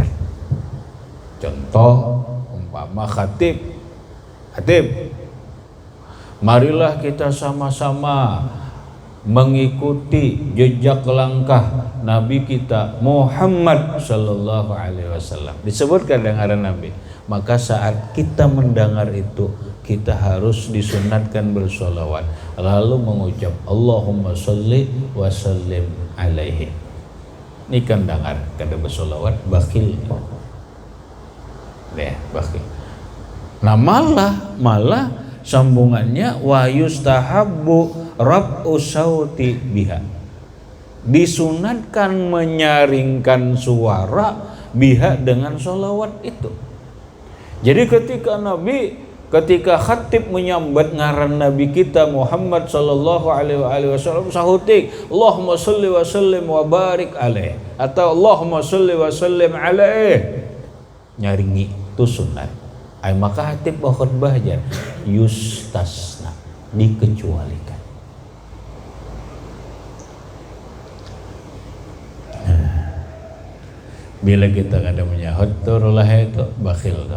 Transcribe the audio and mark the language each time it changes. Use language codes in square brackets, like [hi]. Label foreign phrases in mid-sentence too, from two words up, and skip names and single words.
[id] Contoh umpama khatib, marilah kita sama-sama mengikuti jejak langkah Nabi kita Muhammad [ar] sallallahu alaihi wasallam. [id] Disebutkan dengan Nabi. Maka saat kita mendengar itu, kita harus disunatkan bersolawat, lalu mengucap [ar] Allahumma sholli wa sallim alaihi. [bjn] Ini kan dengar kada bersolawat, bakhil. Deh, bakhil. [id] Nah malah sambungannya [ar] wa yustahabbu rab'u sauti biha. [id] Disunatkan menyaringkan suara biha dengan solawat itu. [bjn] Jadi ketika khatib menyambat ngaran Nabi kita Muhammad [ar] sallallahu alaihi wasallam [bjn] sahutik [ar] Allahumma sholli wa sallim wa barik alaih, [bjn] atau [ar] Allahumma sholli wa sallim alaih, [bjn] nyaringi itu sunat. Ay maka khatib khutbah aja yustasna, dikecualikan. Bila kita kada menyahut turulah itu bakhil dah.